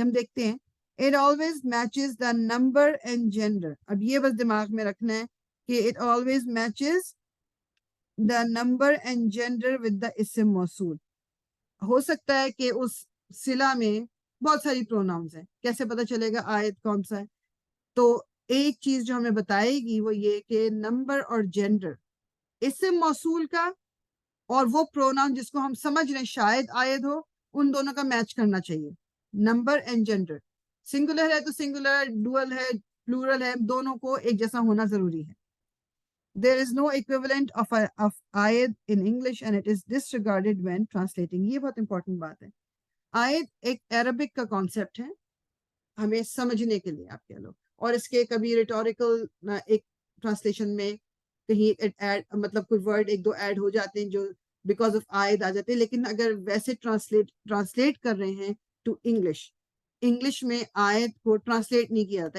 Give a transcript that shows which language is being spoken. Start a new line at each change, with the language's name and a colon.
Urdu: ہم دیکھتے ہیں
English: it always matches the number and gender.
Urdu: اب یہ بس دماغ میں رکھنا ہے کہ
English: it always matches the number and gender with the اسم موصول.
Urdu: ہو سکتا ہے کہ اس صلہ میں بہت ساری پروناؤنز ہیں, کیسے پتہ چلے گا آیت کون سا ہے؟ تو ایک چیز جو ہمیں بتائے گی وہ یہ کہ نمبر اور جینڈر اسم موصول کا اور وہ پروناؤن جس کو ہم سمجھ رہے ہیں شاید آیت ہو, ان دونوں کا میچ کرنا چاہیے. Number and gender. سنگولر ہے تو سنگولر, ڈوئل ہے plural ہے, دونوں کو ایک جیسا ہونا ضروری ہے.
English: There is no equivalent of آیت in English and it is disregarded when translating.
Urdu: یہ بہت important بات ہے. آیت ایک عربک کا کانسیپٹ ہے ہمیں سمجھنے کے لیے آپ کہہ لو, اور اس کے کبھی ریٹوریکل ایک ٹرانسلیشن میں کہیں مطلب کوئی ورڈ ایک دو ایڈ ہو جاتے ہیں جو بیکاز آف آیت آ جاتے ہیں, لیکن اگر ویسے ٹرانسلیٹ کر رہے ہیں ٹو انگلش میں آیت کو ٹرانسلیٹ نہیں کیا جاتا.